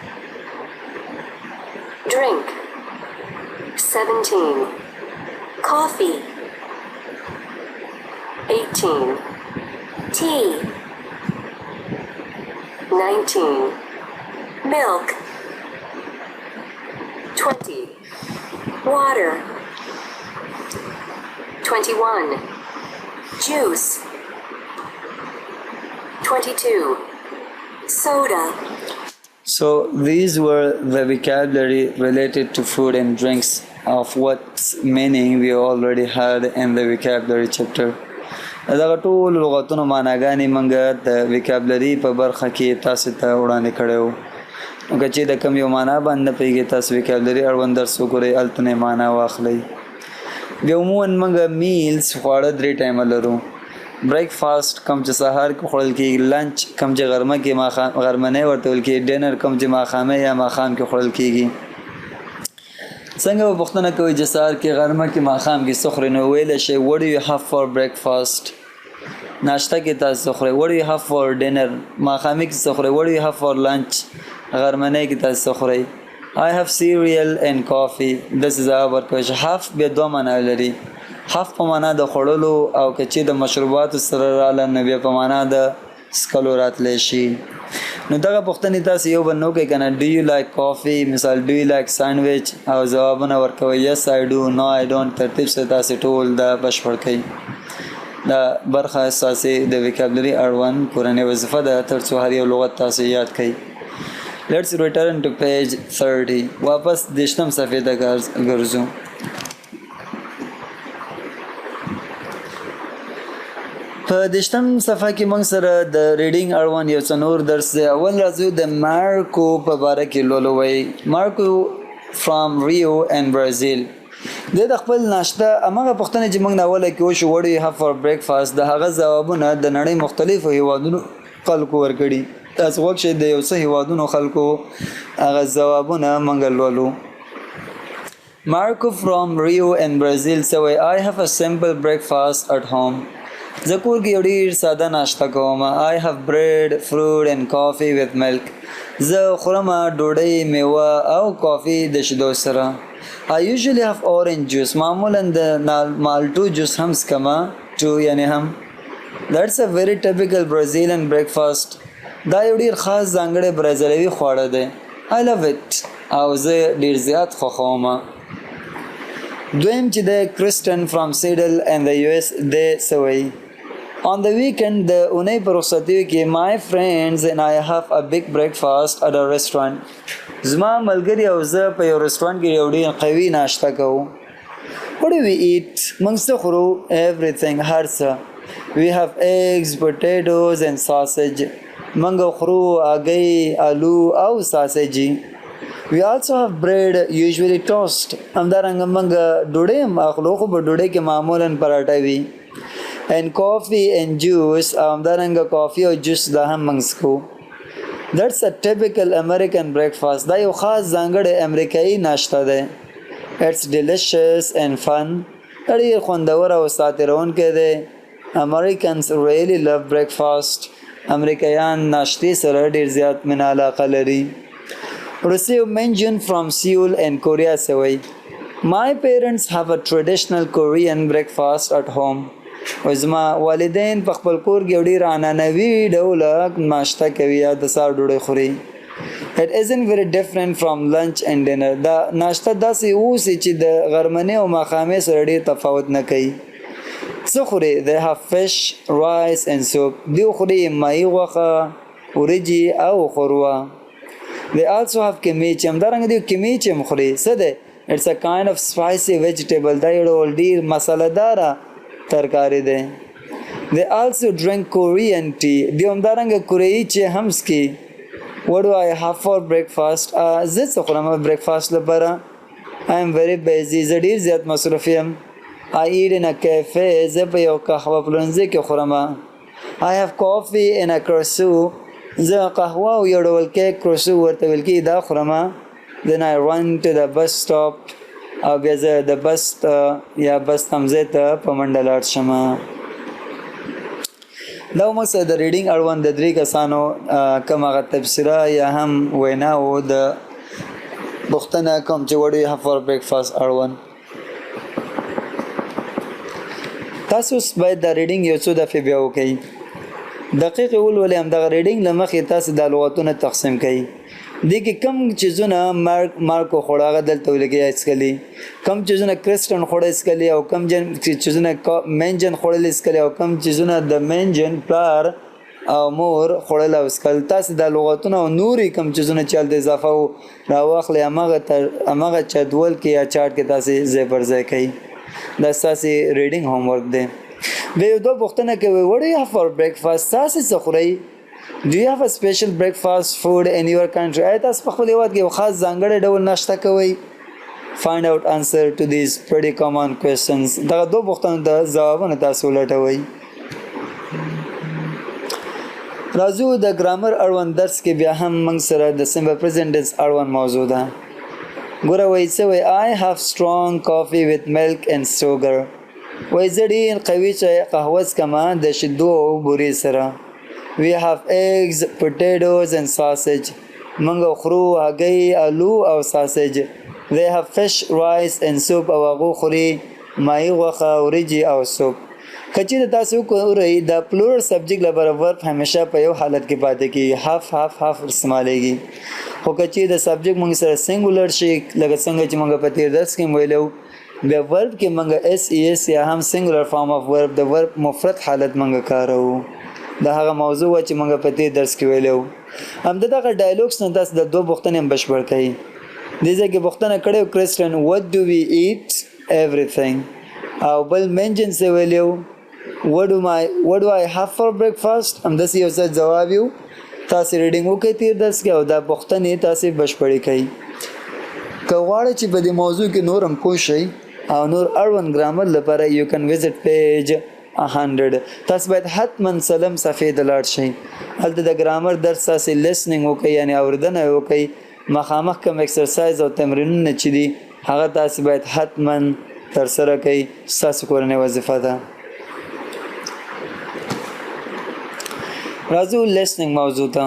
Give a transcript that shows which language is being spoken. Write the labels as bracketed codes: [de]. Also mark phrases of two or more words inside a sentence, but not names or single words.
[en] Drink 17 Coffee 18 Tea 19 Milk 20 Water 21 Juice 22 Soda. So these were the vocabulary related to food and drinks of what meaning we already had in the vocabulary chapter. [ps] دا ټول لغتونو معناګانې موږ د vocabulary په برخه کې تاسو ته وړاندې کړو. نو که چې د کوم یو معنا باندې پیږي تاسو vocabulary اړوند درس وګورئ التنه معنا واخلئ. بیا عموما موږ میلز خواړه 3 ټایم لرو. بریکفاست کم چې سهار کې خوړل کېږي، لنچ کم چې غرمه کې غرمنۍ ورته ویل کېږي، ډینر کم چې ماښامه یا ماښام کې خوړل کېږي. څنګه به پوښتنه کوئ چې سهار کې غرمه کې ماښام کې څه خورئ، نو ویلی شئ [en] what do you have for breakfast. [ps] ناشته کې تاسو څه خورئ [en] what do you have for dinner. [ps] ماښامي کې څه خورئ [en] what do you have for lunch. [ps] غرمنۍ کې تاسو څه خورئ [en] I have cereal and coffee. This is our question. Have [ps] بیا دوه معنا لري. حف په معنا د خوړلو او کچې د مشروباتو سره رااله نو بیا په معنا د څښلو راتلی شي. نو دغه پوښتنې تاسو یو بل نه وکړئ که نه [en] do you like coffee [ps] مثال [en] do you like sandwich [ps] او ځوابونه ورکوئ [en] yes I do no I don't. [ps] ترتیب سره تاسې ټول دا بشپړ کړئ. دا برخه ستاسې د vocabulary اړوند کورنۍ وظیفه ده تر څو هر یو لغت تاسې یاد کړئ. [en] Let's return to page 30. [ps] واپس 30 صفحې ته ګرځو. په 30 صفحه کې موږ سره د ریډینګ اړوند یو څه نور درس دی. اول راځو د مارکو په باره کې لولو وایي. مارکو فرام ریو اینڈ برازیل. د خپل ناشته همغه پوښتنې چې موږ نه اوله کې وشو [en] what do you have for breakfast [ps] د هغه ځوابونه د نړۍ مختلفو هیوادونو خلکو ورکړي. تاسو غوږ شئ د یو څه هیوادونو خلکو هغه ځوابونه موږ لولو. [en] Marco from Rio and Brazil say I have a simple breakfast at home. [ps] زه کور کې یو ډېر ساده ناشته کوم. [en] I have bread, fruit and coffee with milk. [ps] زه خورم ډوډۍ، میوه او کافي د شیدو سره. [en] I usually have orange juice. [ps] معمولا د مالټو جوس هم څکم. یعنی هم [en] That's a very typical Brazilian breakfast. [ps] دا یو ډېر خاص ځانګړی برازیلوي خواړه دی. [en] I love it. [ps] او زه ډېر زیات خوښوم. دویم چې د کرسټن فرام سیډل [en] and the US [ps] دی څه وایي [en] On the weekend [ps] د اونۍ په رخصتیو کې [en] my friends and I have a big breakfast at a restaurant. [ps] زما ملګري او زه په یو رستورانټ کې یو ډېر قوي ناشته کوو. [en] What do we eat? [ps] موږ څه خورو؟ Everything. هر څه. [en] We have eggs, potatoes and sausage. [ps] موږ خورو هګۍ، آلو او ساسیجي. [en] We also have bread, usually toast. [ps] همدارنګه موږ ډوډۍ هم اخلو خو په ډوډۍ کې معمولا پراټه وي. [en] And coffee and juice. [ps] همدارنګه کافي او جوس دا هم موږ څښو. [en] That's a typical American breakfast. [ps] دا یو خاص ځانګړی امریکایي ناشته ده. [en] It's delicious and fun. [ps] ډېر خوندور او ساتیرونکی دی. [en] Americans really love breakfast. [ps] امریکایان ناشتې سره ډېر زیات مینه علاقه لري. [en] Receive mention from Seoul and Korea سوی. My parents have a traditional Korean breakfast at home. [ps] زما والدین په خپل کور کې ډېر عنعنوي ډوله ناشته کوي یا د سهار ډوډۍ خوري. [en] It isn't very different from lunch and dinner. [ps] دا ناشته داسې اوسي چې د غرمنۍ او ماښامۍ سره ډېر تفاوت نه کوي. څه خوري؟ [en] They have fish, rice and soup. [ps] دوی خوري ماهي غوښه، وریجې او ښوروا. [en] They also have kimchi. [ps] همدارنګه دوی kimchi هم خوري. څه دی؟ [en] It's a kind of spicy vegetable. [ps] دا یو ډول ډېر مساله‌داره ترکاری دی. [en] They also drink Korean tea. [ps] دوی همدارنګه کوریایي چای هم څښي. [en] What do I have for breakfast? [ps] زه څه خورم breakfast لپاره؟ [en] I am very busy. [ps] زه ډېر زیات مصروف یم. [en] I eat in a cafe. [ps] زه په یو قهوه پلورنځي کې خورم. [en] I have coffee in a croissant. [ps] زه قهوه او یو ډول کیک کروسو ورته ویل کېږي دا خورم. [en] Then I run to the bus stop. [ps] او بیا زه د بس یا بس تمځای ته په منډه لاړ شم. دا موږ سره د ریډینګ اړوند د 3 کسانو کوم هغه تبصره یا هم وینا و د پوښتنه کوم چې [en] what do you have for breakfast [ps] اړوند. تاسو باید د ریډینګ یو څو دفعې بیا وکړئ. دقیق ولولئ. همدغه ریډینګ له مخې تاسو د لغتونه تقسیم کړئ. دې کې کم چیزونه مارکو خوړه هغه دلته ولیکئ یا څکلي. کم چیزونه کرسټن خوړه څکلي او کم چیزونه مینجن خوړل څکلي او کم چیزونه د مینجن پلار او مور خوړل او څکل. تاسو د لغتونه او نورې کم چیزونه چې هلته اضافه و راواخلئ هماغه جدول کې یا چارټ کې تاسې ځای پر ځای کوئ. دا ستاسې [en] reading homework [ps] دی. بیا یو دوه پوښتنه کوي [en] what do you have for breakfast. [ps] تاسې څه خورئ؟ [en] Do you have a special breakfast food in your country? [ps] آیا تاسو په خپل هېواد کې یو خاص ځانګړی ډول ناشته کوئ؟ [en] Find out answer to these pretty common questions. [ps] دغه دوه پوښتنو ته ځوابونه تاسو ولټوئ. راځو د ګرامر اړوند درس کې بیا هم موږ سره د [en] simple present tense [ps] اړوند موضوع ده. ګوره وایي څه وایي [en] I have strong coffee with milk and sugar. [ps] وایي زه ډېر قوي چای قهوه څکمه د شیدو او بورې سره. [en] We have eggs, potatoes and sausage. [ps] موږ خورو هګۍ، آلو او sausage. [en] They have fish, rice and soup. [ps] او هغو خوري ماهي غوښه، وریجې او سوپ. که چېرې تاسو وګورئ د [en] plural subject [ps] لپاره ورب همیشه په یو حالت کې پاتې کېږي هاف استعمالیږي. خو که چېرې د سبجیکټ موږ سره سینګولر شي لکه څنګه چې موږ په تېر درس کې ویلو بیا ورب کې موږ SES یا هم [en] singular form of verb [ps] د ورب مفرد حالت موږ کاروو. دا هغه موضوع و چې موږ په دې درس کې ویلو. همدغه ډایلوګس نه تاسو د دوه پوښتنې هم بشپړ کړئ. دې ځای کې پوښتنه کړې وه کرسټن [en] what do we eat everything [ps] او بل منجن څه ویلو [en] what do I have for breakfast. [ps] همداسې یو څه ځواب یو. تاسې ریډینګ وکړئ تېر درس کې او دا پوښتنې تاسې بشپړې کړئ. که غواړئ چې په دې موضوع کې نور هم پوه شئ او نور اړوند ګرامر لپاره [en] you can visit page 100. [ps] تاسو باید حتما سلم صفحې ته لاړ شئ. هلته د ګرامر درس تاسې لیسنینګ وکړئ یعنې اورېدنه وکړئ. مخامخ کوم ایکسرسایز او تمرینونه چې دي هغه تاسې باید حتما ترسره کړئ. ستاسو کورنۍ وظیفه ده. راځو لیسنینګ موضوع ته.